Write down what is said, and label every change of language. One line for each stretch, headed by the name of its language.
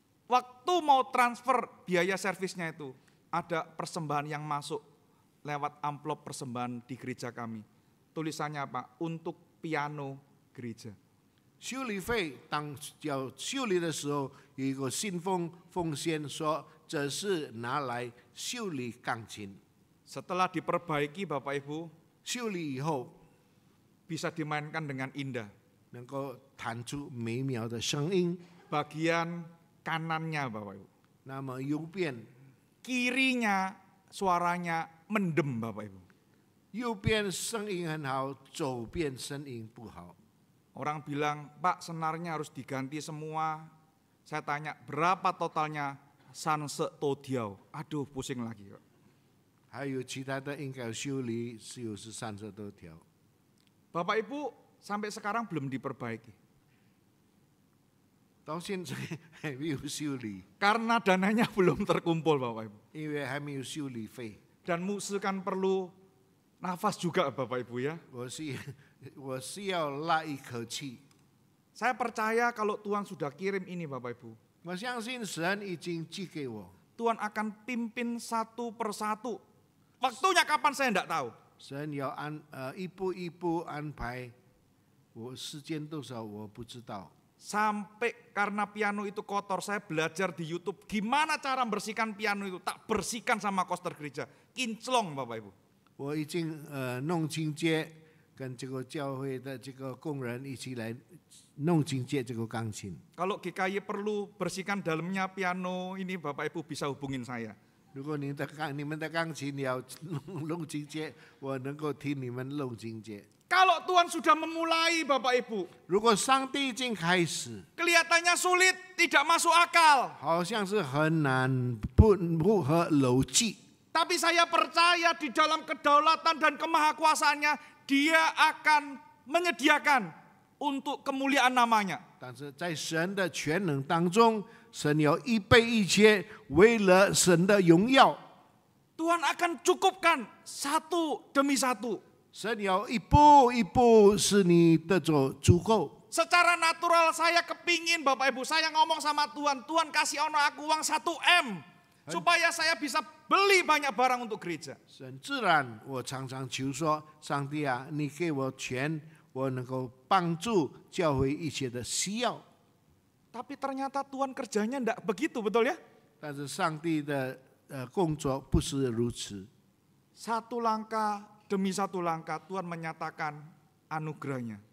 Indonesian: Waktu mau transfer biaya servisnya itu, ada persembahan yang masuk lewat amplop persembahan di gereja kami. Tulisannya apa? Untuk piano gereja.
Chinese: 修理费当要修理的时候，有一个信封奉献说这是拿来修理钢琴。
Indonesian: Setelah diperbaiki Bapak Ibu,
Chinese: 修理以后
Indonesian: bisa dimainkan dengan indah.
Chinese: 能够弹出美妙的声音。
Indonesian: Bagian kanannya Bapak Ibu.
Chinese: 那么右边
Indonesian: Kirinya suaranya mendem Bapak Ibu.
Chinese: 右边声音很好，左边声音不好。
Indonesian: Orang bilang, Pak senarnya harus diganti semua. Saya tanya, berapa totalnya? Sanse todiau. Aduh pusing lagi kok.
Chinese: 还有其他的应该修理，是有30多条。
Indonesian: Bapak Ibu sampai sekarang belum diperbaiki.
Chinese: 到现在还没有修理，
Indonesian: Karena dananya belum terkumpul Bapak Ibu.
Chinese: 因为还没有修理费。
Indonesian: Dan musuh kan perlu nafas juga Bapak Ibu ya.
Chinese: 我是要拉一口气。
Indonesian: Saya percaya kalau Tuhan sudah kirim ini Bapak Ibu,
Chinese: 我相信神已经寄给我，
Indonesian: Tuhan akan pimpin satu persatu. Waktunya kapan saya tidak tahu.
Chinese: 神要一步一步安排。我时间多少我不知道。
Indonesian: Sampai karena piano itu kotor, saya belajar di YouTube gimana cara membersihkan piano itu. Tak bersihkan sama koster gereja, kinclong Bapak Ibu.
Chinese: 我已经弄清洁，跟这个教会的这个工人一起来弄清洁这个钢琴。
Indonesian: Kalau GKY perlu bersihkan dalamnya piano ini Bapak Ibu bisa hubungin saya.
Chinese: 如果你们的钢琴要弄清洁，我能够替你们弄清洁。
Indonesian: Kalau Tuhan sudah memulai Bapak Ibu,
Chinese: 如果上帝已经开始，
Indonesian: kelihatannya sulit, tidak masuk akal.
Chinese: 好像是很难不合逻辑。
Indonesian: Tapi saya percaya di dalam kedaulatan dan kemahakuasaannya, Dia akan menyediakan untuk kemuliaan namanya.
Chinese: 但是在神的全能当中，神有预备一切，为了神的荣耀，
Indonesian: Tuhan akan cukupkan satu demi satu.
Chinese: 神有一步一步使你得着足够。
Indonesian: Secara natural saya kepingin Bapak Ibu, saya ngomong sama Tuhan, Tuhan kasih ono aku uang 1M. Supaya saya bisa beli banyak barang untuk gereja.
Chinese: 神自然，我常常求说，上帝啊，你给我钱，我能够帮助教会一切的需要。
Indonesian: Tapi ternyata Tuhan kerjanya enggak begitu, betul ya?
Chinese: 但是上帝的工作不是如此，
Indonesian: Satu langkah demi satu langkah Tuhan menyatakan anugerahnya.